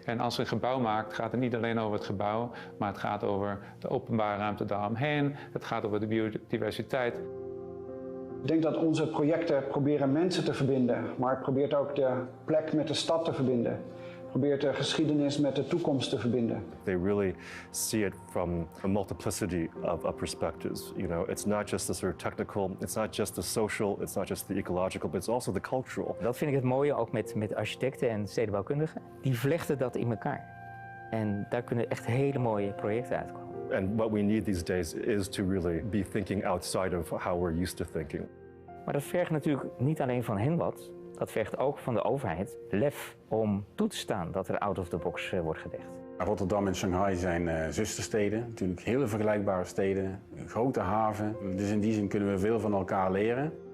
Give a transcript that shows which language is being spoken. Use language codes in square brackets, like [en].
[nl] En als je een gebouw maakt, gaat het niet alleen over het gebouw, maar het gaat over de openbare ruimte daaromheen, het gaat over de biodiversiteit. Ik denk dat onze projecten proberen mensen te verbinden, maar het probeert ook de plek met de stad te verbinden. probeert de geschiedenis met de toekomst te verbinden. [en] They really see it from a multiplicity of perspectives. You know, it's not just the sort of technical, it's not just the social, it's not just the ecological, but it's also the cultural. [nl] Dat vind ik het mooie ook met architecten en stedenbouwkundigen. Die vlechten dat in elkaar. En daar kunnen echt hele mooie projecten uitkomen. [en] And what we need these days is to really be thinking outside of how we're used to thinking. [nl] Maar dat vergt natuurlijk niet alleen van hen wat. Dat vergt ook van de overheid lef om toe te staan dat er out of the box wordt gedacht. Rotterdam en Shanghai zijn zustersteden, natuurlijk hele vergelijkbare steden, een grote haven. Dus in die zin kunnen we veel van elkaar leren.